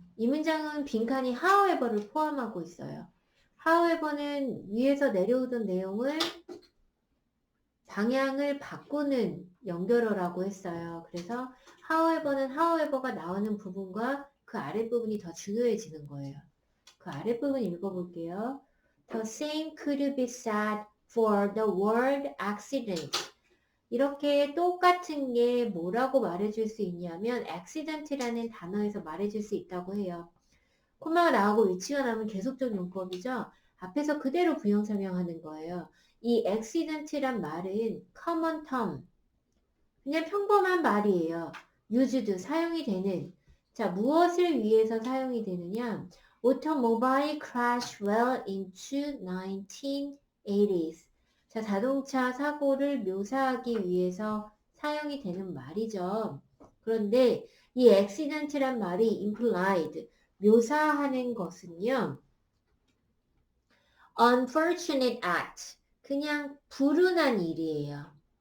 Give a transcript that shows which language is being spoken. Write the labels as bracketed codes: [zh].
[ko] 이 문장은 빈칸이 however를 포함하고 있어요. however는 위에서 내려오던 내용을 방향을 바꾸는 연결어라고 했어요. 그래서 however는 however가 나오는 부분과 그 아랫부분이 더 중요해지는 거예요. 그 아랫부분 읽어볼게요. [en] The same could be said for the word accident. [ko] 이렇게 똑같은 게 뭐라고 말해줄 수 있냐면 accident라는 단어에서 말해줄 수 있다고 해요. 콤마가 나오고 위치가 나오면 계속적 용법이죠. 앞에서 그대로 부형 설명하는 거예요. 이 accident란 말은 [en] common term, [ko] 그냥 평범한 말이에요. used, 사용이 되는. 자, 무엇을 위해서 사용이 되느냐? [en] Automobile crash well into 1980s. [ko] 자, 자동차 사고를 묘사하기 위해서 사용이 되는 말이죠. 그런데 이 accident란 말이 implied, 묘사하는 것은요, [en] unfortunate act, [ko] 그냥 불운한 일이에요.